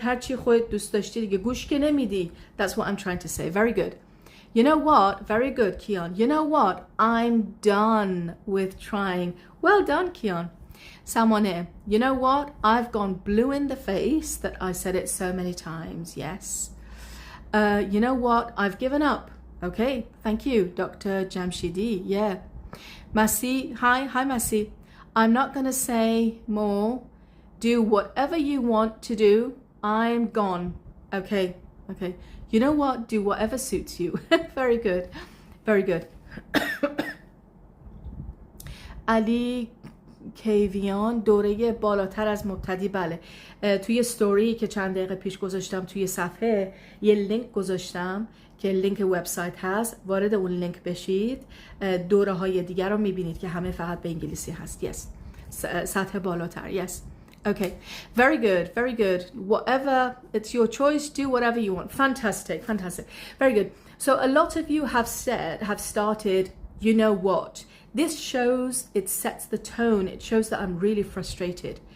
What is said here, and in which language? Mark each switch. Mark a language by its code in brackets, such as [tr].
[fa] هر چی خودت دوست داشتی دیگه، گوش که نمیدی. [en] That's what I'm trying to say. Very good. You know what? Very good, Kian. You know what? I'm done with trying. Well done, Kian. Samone, you know what? I've gone blue in the face that I said it so many times. Yes. You know what? I've given up. Okay. Thank you, Dr. Jamshidi. Yeah. Masi, hi, Masi. I'm not going to say more. Do whatever you want to do. I'm gone. Okay. You know what? Do whatever suits you. Very good. Very good. [fa] علی کیویان، دوره بالاتر از مبتدی. بله، توی ستوری که چند دقیقه پیش گذاشتم توی صفحه یه لینک گذاشتم که لینک وبسایت هست، وارد اون لینک بشید، دوره های دیگر رو میبینید که همه فقط به انگلیسی هست. [en] Yes. [fa] سطح بالاتر. Yes. [en] Okay, very good. Whatever, it's your choice, do whatever you want. Fantastic. Very good. So a lot of you have started, you know what? This shows, it sets the tone. It shows that I'm really frustrated.